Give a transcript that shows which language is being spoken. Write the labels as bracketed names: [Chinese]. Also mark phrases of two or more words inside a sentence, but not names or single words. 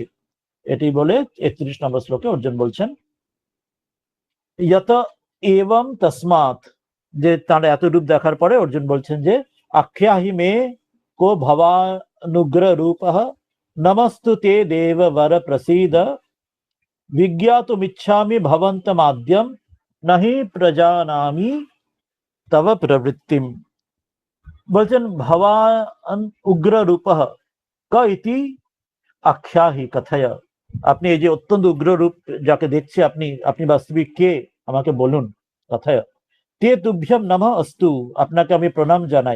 [Bangla] এটি বলে 31 নম্বর শ্লোকে অর্জুন বলছেন ইয়ত এবং তসমাৎ, যে তার এত রূপ দেখার পরে অর্জুন বলছেন যে [Sanskrit] আখ্যাহি মে কো ভবানুগ্র রূপ নমস্তু তে দেব বর প্রসীদ विज्ञातुमिच्छामि भवन्तमाद्यं नहि प्रजानामि तव प्रवृत्तिम। [Bangla] বলছেন [Sanskrit] ভবান উগ্র রূপঃ ক ইতি আখ্যাহি [Bangla] কথায়, আপনি এই যে অত্যন্ত উগ্র রূপ যাকে দেখছি, আপনি আপনি বাস্তবিক কে, আমাকে বলুন। কথায় [Sanskrit] তে তুভ্যম নমঃ অস্তু, [Bangla] আপনাকে আমি প্রণাম জানাই।